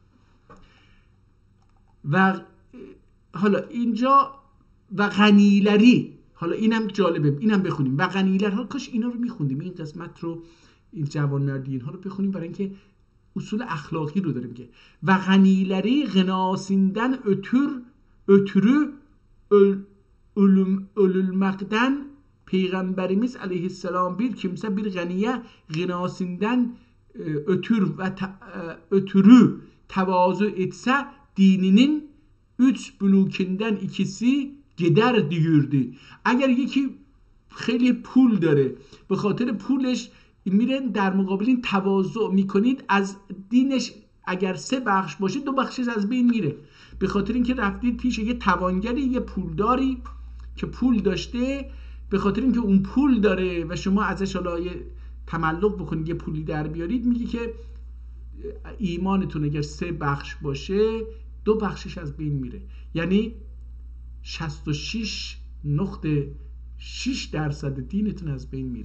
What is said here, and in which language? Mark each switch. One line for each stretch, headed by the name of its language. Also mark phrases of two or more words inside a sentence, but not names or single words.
Persian: و حالا اینجا و غنیلری، حالا اینم جالبه، اینم بخونیم. و غنیلر، کاش اینا رو میخوندیم، این قسمت رو، این جوانمردی اینها رو بخونیم، برای اینکه اصول اخلاقی رو داره میگه.
Turkish: ve ganileri gınasından ötürü ölülmekten Peygamberimiz aleyhisselam bir kimse bir ganiye gınasından ötürü tevazu etse dininin 3 bulukinden ikisi gider diyordu.
Persian: اگر یکی خیلی پول داره، به خاطر پولش میرن در مقابل این تواضع میکنید، از دینش اگر 3 بخش باشه 2 بخشش از بین میره، به خاطر اینکه رفتید پیش یه توانگری، یه پولداری که پول داشته، به خاطر اینکه اون پول داره و شما ازش حالا یه تملق بکنید، یه پولی در بیارید، میگه که ایمانتون اگر 3 بخش باشه 2 بخشش از بین میره، یعنی 66.6% دینتون از بین میره.